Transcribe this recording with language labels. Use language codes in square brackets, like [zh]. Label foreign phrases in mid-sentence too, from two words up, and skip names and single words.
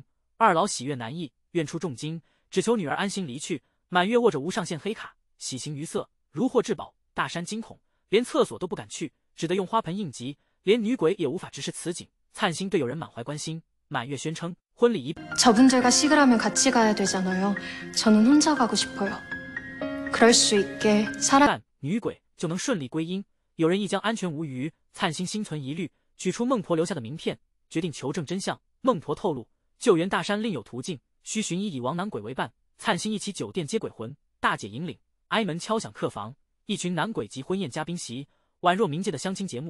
[zh] 二老喜悦难抑，愿出重金，只求女儿安心离去。满月握着无上限黑卡，喜形于色，如获至宝。大山惊恐，连厕所都不敢去，只得用花盆应急，连女鬼也无法直视此景。灿星对友人满怀关心，满月宣称婚礼 [ko] 저분들과 시글 하면 같이 가야 되잖아요. 저는 혼자 가고 싶어요. 그럴 수 있게 [zh] 但女鬼就能顺利归阴，有人亦将安全无虞。灿星心存疑虑，取出孟婆留下的名片，决定求证真相。孟婆透露，救援大山另有途径，需寻以亡男鬼为伴。灿星一起酒店接鬼魂，大姐引领，挨门敲响客房，一群男鬼及婚宴嘉宾席，宛若冥界的相亲节目。